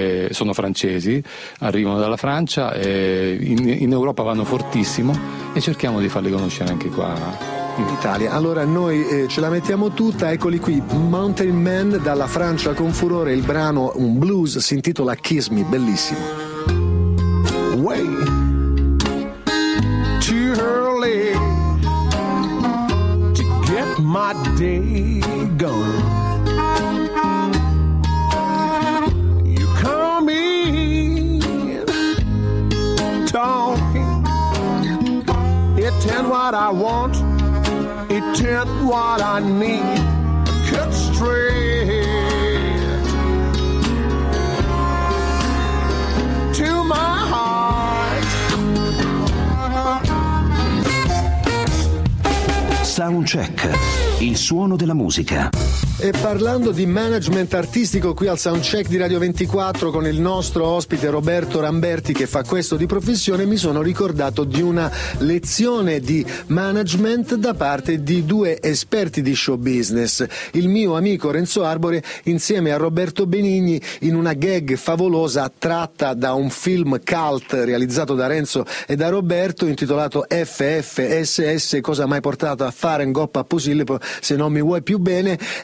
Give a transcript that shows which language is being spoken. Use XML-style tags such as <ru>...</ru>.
<it>Sono francesi, arrivano dalla Francia, in Europa vanno fortissimo, e cerchiamo di farli conoscere anche qua in Italia. Allora noi ce la mettiamo tutta, eccoli qui, Mountain Man dalla Francia con furore, il brano, un blues, si intitola Kiss Me, bellissimo.</it> <en>Way too early to get my day gone. You come in talking, it ain't what I want, it ain't what I need. Cut straight to my heart.</en> <it>Soundcheck, il suono della musica. E parlando di management artistico qui al Soundcheck di Radio 24 con il nostro ospite Roberto Ramberti, che fa questo di professione, mi sono ricordato di una lezione di management da parte di due esperti di show business, il mio amico Renzo Arbore insieme a Roberto Benigni, in una gag favolosa tratta da un film cult realizzato da Renzo e da Roberto intitolato FFSS, cosa mai portato a fare in Goppa Pusillipo se non mi vuoi più bene,</it>